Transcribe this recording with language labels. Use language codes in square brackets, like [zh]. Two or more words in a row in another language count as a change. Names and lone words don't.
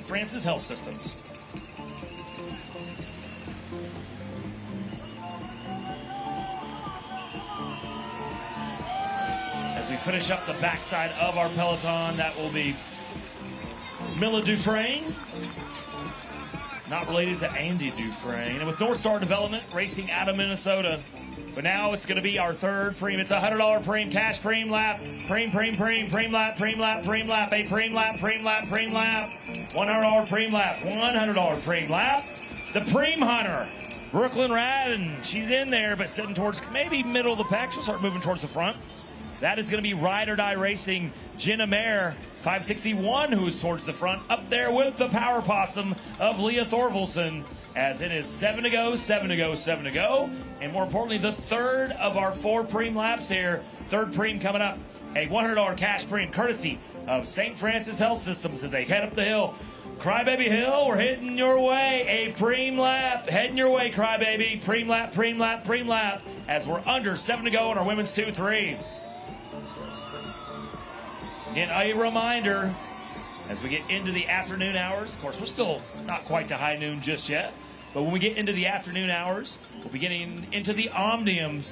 [en] Francis Health Systems. As we finish up the backside of our peloton, that will be Milla Dufresne, not related to Andy Dufresne. And with North Star Development racing out of Minnesota. But now it's going to be our third preem. It's a $100 preem, cash preem lap, preem lap, preem lap, a preem lap, $100 preem lap, $100 preem lap. The preem hunter, Brooklyn Radden, she's in there, but sitting towards maybe middle of the pack. She'll start moving towards the front. That is going to be Ride or Die Racing, Jenna Mayer, 561, who's towards the front, up there with the power possum of Leah Thorvaldsen, as it is 7 to go, 7 to go, 7 to go. And more importantly, the third of our 4 preem laps here. Third preem coming up, a $100 cash preem courtesy of St. Francis Health Systems as they head up the hill. Crybaby Hill, we're heading your way. A preem lap, heading your way, Crybaby. Preem lap, preem lap, preem lap, as we're under 7 to go in our women's 2-3. Again, a reminder, as we get into the afternoon hours, of course, we're still not quite to high noon just yet, but when we get into the afternoon hours, we'll be getting into the Omniums.